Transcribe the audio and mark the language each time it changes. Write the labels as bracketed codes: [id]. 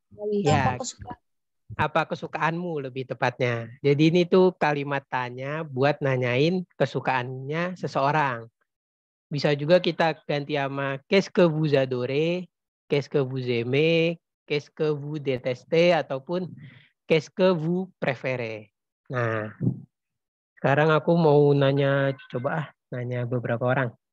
[id] Ya, apa kesukaanmu lebih tepatnya. Jadi ini tuh kalimat tanya buat nanyain kesukaannya seseorang. Bisa juga kita ganti sama [fr] qu'est-ce que vous adorez, qu'est-ce que vous aimez, qu'est-ce que vous détestez, [id] ataupun [fr] qu'est-ce que vous préférez. [id] Nah, sekarang aku mau nanya, nanya beberapa orang.